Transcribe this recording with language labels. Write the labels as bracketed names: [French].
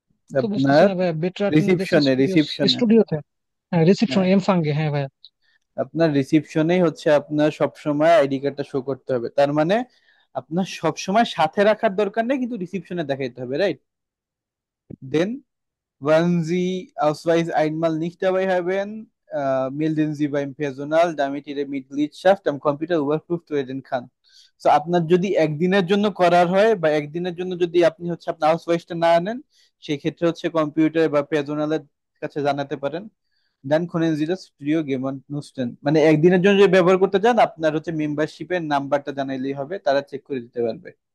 [Bangla] তো বুঝতেছি আপনার না ভাই, বেটার দেশের রিসিপশনে স্টুডিওস রিসিপশনে স্টুডিওতে। হ্যাঁ, রিসিপশন হ্যাঁ, এম ফাঙ্গে, হ্যাঁ ভাই। আপনার রিসিপশনেই হচ্ছে আপনার সব সময় আইডি কার্ডটা শো করতে হবে। তার মানে আপনার সব সময় সাথে রাখার দরকার নেই, কিন্তু রিসিপশনে দেখাইতে হবে, right? [German] দেন wollen Sie Ausweis einmal nicht dabei haben, melden Sie beim Personal, damit Ihre Mitgliedschaft am Computer überprüft werden kann. [Bangla] So আপনার যদি একদিনের জন্য করার হয় বা একদিনের জন্য যদি আপনি হচ্ছে আপনার আউসওয়াইসটা না আনেন, সেই ক্ষেত্রে হচ্ছে কম্পিউটার বা পেজোনালের কাছে জানাতে পারেন। দেন [German] können Sie das Studio Gamer nutzen, [Bangla] মানে একদিনের জন্য যদি ব্যবহার করতে চান আপনার হচ্ছে মেম্বারশিপের নাম্বারটা জানাইলেই হবে, তারা চেক করে দিতে পারবে।